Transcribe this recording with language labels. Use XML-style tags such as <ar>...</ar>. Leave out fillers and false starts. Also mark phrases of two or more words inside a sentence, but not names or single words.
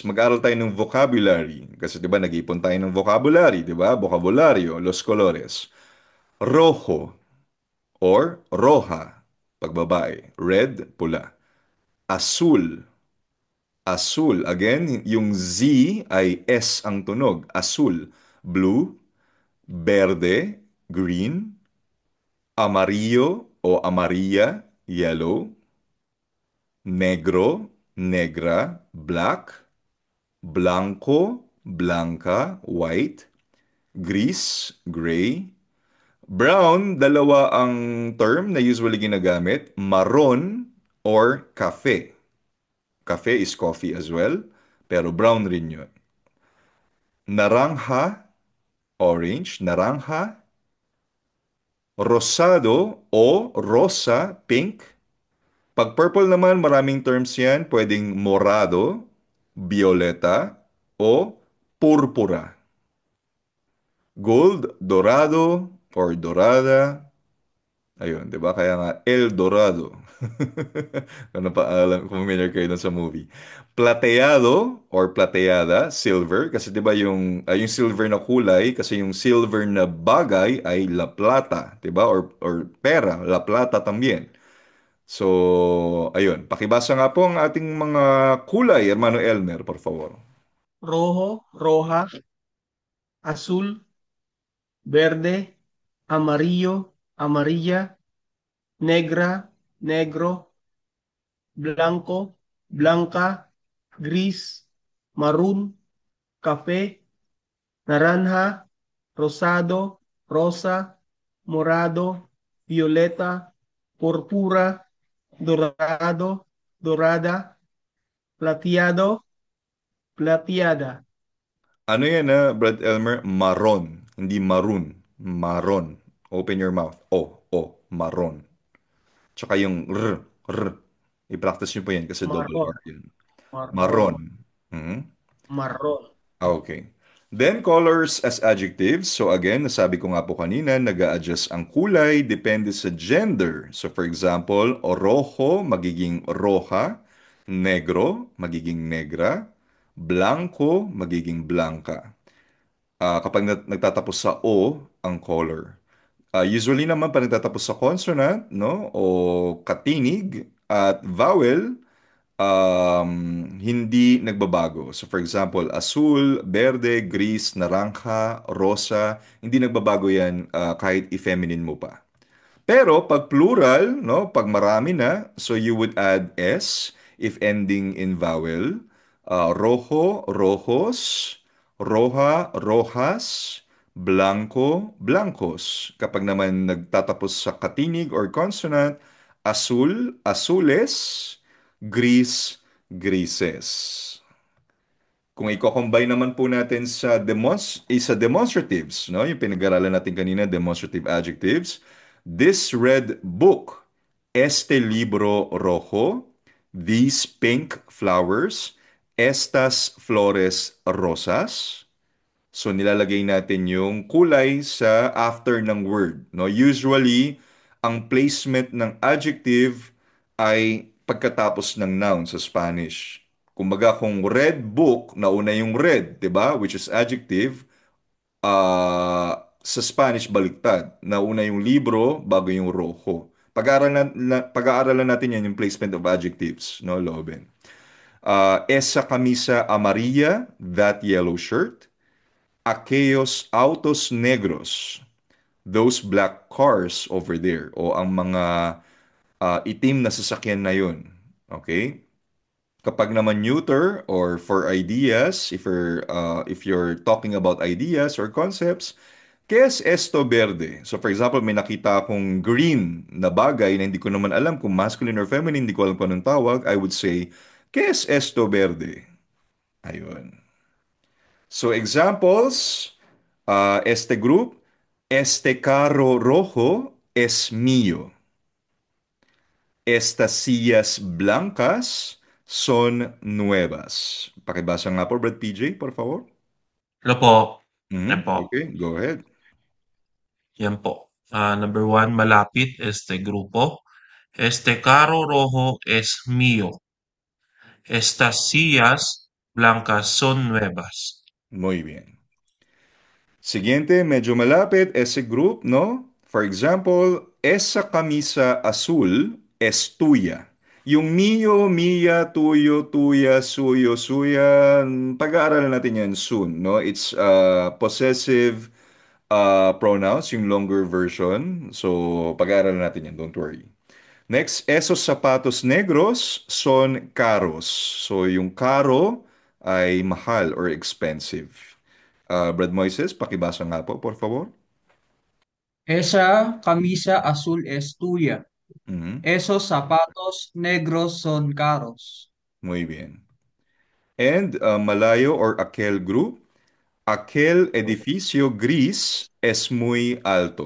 <tl>Mag-aral tayo ng vocabulary. Kasi 'di ba nag-ipon tayo ng vocabulary, 'di ba? Vocabulary,</tl> <es>Los Colores. Rojo or roja,</es> <tl>pag babae.</tl> <es>Red, pula. Azul, azul.</es> <tl>Again, yung Z ay S ang tunog.</tl> <es>Azul, blue, verde, green, amarillo o amarilla, yellow, negro, negra, black, blanco, blanca, white, gris,</es> <en>gray, brown,</en> <tl>dalawa ang term na usually ginagamit,</tl> <es>marron or cafe.</es> <en>Cafe is coffee as well,</en> <tl>pero brown rin yun.</tl> <es>Naranja, orange, naranja, rosado o rosa, pink.</es> <tl>Pag purple naman, maraming terms yan. Pwedeng</tl> <es>morado, violeta, o purpura. Gold, dorado, or dorada.</es> <tl>Ayun, di ba? Kaya nga, El Dorado. Ano pa alam, familiar kayo dun sa movie.</tl> <es>Plateado or plateada, silver.</es> <tl>Kasi di ba yung silver na kulay, kasi yung silver na bagay ay</tl> <es>la plata.</es> <tl>Di ba? Or pera,</tl> <es>la plata también.</es> <tl>So, ayun. Pakibasa nga po ang ating mga kulay, Hermano Elmer,</tl> <es>por favor. Rojo, roja, azul, verde, amarillo, amarilla, negra, negro, blanco, blanca, gris, maroon, café, naranja, rosado, rosa, morado, violeta, púrpura, dorado, dorada, plateado, plateada.</es> <tl>Ano yan na, Brad Elmer? Maron, hindi maroon.</tl> <en>Maron. Open your mouth.</en> <es>Maron.</es> <tl>Tsaka yung r. I-practice nyo po yan kasi double</tl> <es>Marron,</es> <tl>R yun.</tl> <es>Maron. marron, Mhm. marron.</es> <en>Okay. Then colors as adjectives. So again,</en> <tl>nasabi ko nga po kanina, nag-a-adjust ang kulay depende sa gender.</tl> <en>So for example,</en> <es>rojo magiging roja, negro magiging negra, blanco magiging blanca.</es> <tl>Kapag nagtatapos sa O ang color. Usually naman pag nagtatapos sa consonant, no, o katinig at vowel, hindi nagbabago.</tl> <en>So for example, asul, berde,</en> <es>gris, naranja, rosa,</es> <tl>hindi nagbabago yan kahit i-feminine mo pa. Pero pag plural, no, pag marami na,</tl> <en>so you would add S if ending in vowel.</en> <es>Rojo, rojos, roja, rojas, blanco, blancos.</es> <tl>Kapag naman nagtatapos sa katinig or consonant,</tl> <es>azul, azules, gris, grises.</es> <tl>Kung i-combine naman po natin sa demonstratives, no? Yung pinag-aralan natin kanina,</tl> <en>demonstrative adjectives. This red book,</en> <es>este libro rojo,</es> <en>these pink flowers,</en> <es>estas flores rosas.</es> <tl>So nilalagay natin yung kulay sa after ng word, no? Usually, ang placement ng adjective ay pagkatapos ng noun sa Spanish. Kumbaga kung</tl> <en>red book,</en> <tl>nauna yung red, 'di ba?</tl> <en>Which is adjective.</en> <tl>Sa Spanish baliktad. Nauna yung libro bago yung rojo. Pag-aaralan natin yan yung</tl> <en>placement of adjectives,</en> <tl>no, Loben?</tl> <es>Esa camisa amarilla,</es> <en>that yellow shirt.</en> <es>Aquellos autos negros,</es> <en>those black cars over there,</en> <tl>o ang mga itim na sasakyan na yun. Okay? Kapag naman</tl> <en>neuter or for ideas, if you're talking about ideas or concepts,</en> <es>¿qué es esto verde?</es> <en>So for example,</en> <tl>may nakita akong green na bagay na hindi ko naman alam kung</tl> <en>masculine or feminine,</en> <tl>hindi ko alam kung anong tawag,</tl> <en>I would say,</en> <es>¿qué es esto verde?</es> <en>Ayun. So examples,</en> <es>este group, este carro rojo es mío. Estas sillas blancas son nuevas.</es> <tl>Pakibasa nga po, Brad PJ,</tl> <es>por favor.</es> <tl>Hello po. Yan Mhm. po.</tl> <en>Okay, go ahead.</en> <tl>Yan po.</tl> <en>Number one,</en> <tl>malapit,</tl> <es>grupo. Este carro rojo es mío. Estas sillas blancas son nuevas. Muy bien. Siguiente,</es> <tl>medyo malapit,</tl> <es>ese group, no?</es> <en>For example,</en> <es>esa camisa azul es tuya. Yung mio, mia, tuyo, tuya, suyo, suya,</es> <tl>pag-aaralan natin yan soon, no?</tl> <en>It's possessive pronouns, yung longer version. So,</en> <tl>pag-aaralan natin yan,</tl> <en>don't worry. Next,</en> <es>esos zapatos negros son caros.</es> <tl>So, yung caro ay mahal or expensive. Brad Moises, pakibasa nga po,</tl> <es>por favor. Esa camisa azul es tuya. Mhm. Esos zapatos negros son caros. Muy bien. And Malayo or aquel group, aquel edificio gris es muy alto.</es>